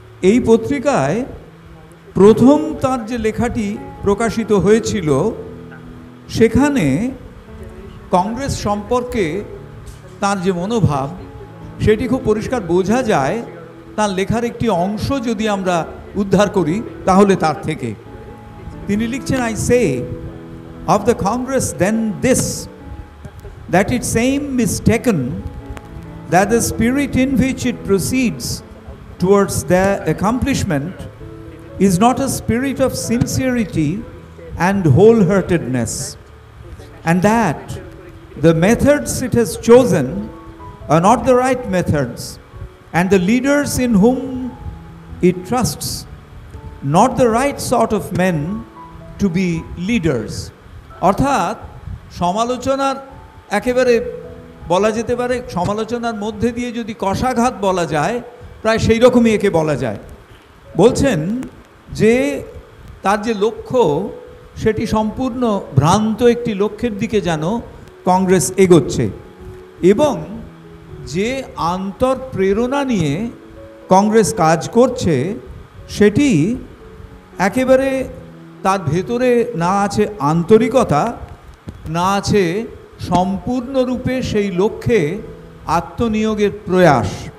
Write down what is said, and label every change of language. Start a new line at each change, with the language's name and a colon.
Bangla: এই পত্রিকায় প্রথম তার যে লেখাটি প্রকাশিত হয়েছিল সেখানে কংগ্রেস সম্পর্কে তার যে মনোভাব সেটি খুব পরিষ্কার বোঝা যায় তার লেখার একটি অংশ যদি আমরা উদ্ধার করি তাহলে তার থেকে। তিনি লিখছেন,
English: I say of the Congress then this, that its aim is taken, that the spirit in which it proceeds towards their accomplishment is not a spirit of sincerity and wholeheartedness, and that the methods it has chosen are not the right methods, and the leaders in whom it trusts not the right sort of men to be leaders.
Bangla: অর্থাৎ সমালোচনার একেবারে বলা যেতে পারে, সমালোচনার মধ্যে দিয়ে যদি কষাঘাত বলা যায়, প্রায় সেই রকমই একে বলা যায়। বলছেন যে তার যে লক্ষ্য সেটি সম্পূর্ণ ভ্রান্ত একটি লক্ষ্যের দিকে যেন কংগ্রেস এগোচ্ছে, এবং যে আন্তঃপ্রেরণা নিয়ে কংগ্রেস কাজ করছে সেটি একেবারে তার ভেতরে না আছে আন্তরিকতা, না আছে সম্পূর্ণরূপে সেই লক্ষ্যে আত্মনিয়োগের প্রয়াস।